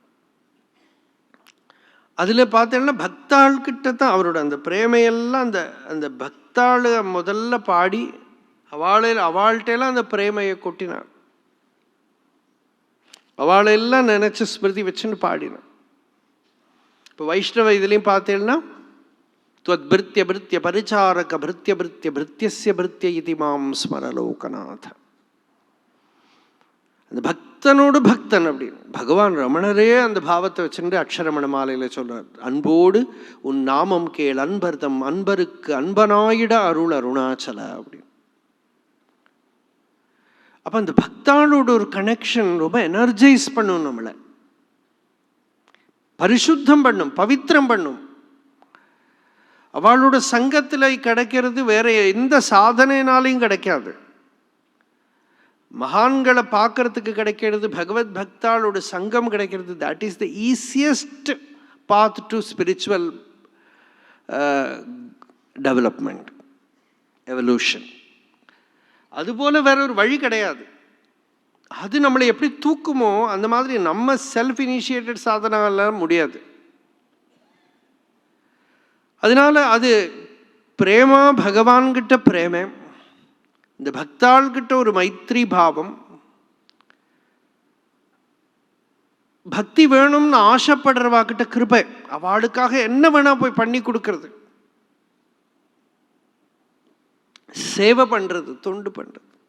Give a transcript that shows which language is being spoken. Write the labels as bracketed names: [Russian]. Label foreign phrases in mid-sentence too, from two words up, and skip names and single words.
[Tamil] அதில் பார்த்தேன்னா பக்தாள்கிட்ட தான் அவரோட அந்த பிரேமையெல்லாம் அந்த அந்த பக்தாளை முதல்ல பாடி அவள்கிட்டெல்லாம் அந்த பிரேமையை கொட்டினார். அவளெல்லாம் நினைச்சு ஸ்மிருதி வச்சுன்னு பாடினான். இப்போ வைஷ்ணவ இதுலேயும் பார்த்தேன்னா [Sanskrit] त्वद्भृत्य भृत्य परिचारक भृत्य भृत्य भृत्यस्य भृत्य इति मां स्मर लोकनाथ. [Tamil] அந்த பக்தனோடு பக்தன் அப்படின்னு பகவான் ரமணரே அந்த பாவத்தை வச்சுட்டு அக்ஷரமண மாலையில சொல்றார், அன்போடு உன் நாமம் கேள் அன்பர்தம் அன்பருக்கு அன்பனாயிட அருள் அருணாச்சல அப்படின்னு. அப்ப அந்த பக்தாளோட ஒரு கனெக்ஷன் ரொம்ப எனர்ஜைஸ் பண்ணும், நம்மளை பரிசுத்தம் பண்ணும், பவித்திரம் பண்ணும். அவளோட சங்கத்தில் கிடைக்கிறது வேற எந்த சாதனைனாலையும் கிடைக்காது. மகான்களை பார்க்கறதுக்கு கிடைக்கிறது, பகவத் பக்தாளோட சங்கம் கிடைக்கிறது. [English] That is the easiest path to spiritual development, evolution. [Tamil] அதுபோல வேற ஒரு வழி கிடையாது. அது நம்மளை எப்படி தூக்குமோ அந்த மாதிரி நம்ம [English] self initiated [Tamil] சாதனால முடியாது. அதனால அது பிரேமா, பகவான்கிட்ட பிரேம, இந்த பக்தாள்கிட்ட ஒரு மைத்ரி பாவம், பக்தி வேணும்னு ஆசைப்படுறவாக்கிட்ட கிருபை, அவளுக்காக என்ன வேணா போய் பண்ணி கொடுக்கறது, சேவை பண்றது, தொண்டு பண்றது.